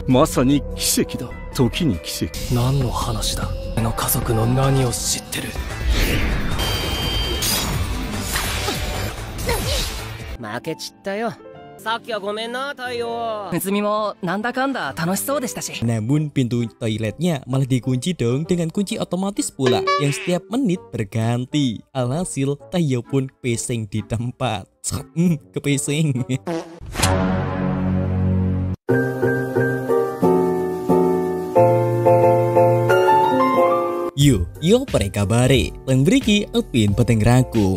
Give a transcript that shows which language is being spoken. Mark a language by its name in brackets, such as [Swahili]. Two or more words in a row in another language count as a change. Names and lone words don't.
[Japanese] まさに奇跡だ。時に奇跡。何の話だ。俺の家族の何を知ってる。負けちったよ。さっきはごめんな、太陽。ネズミもなんだかんだ楽しそうでしたし。 [Indonesian] Namun pintu toiletnya malah dikunci dong dengan kunci otomatis pula yang setiap menit berganti. Alhasil Tayo pun pesing di tempat. Kepesing. Yo prekabare, Lang Briki Upin Peteng Rangkum.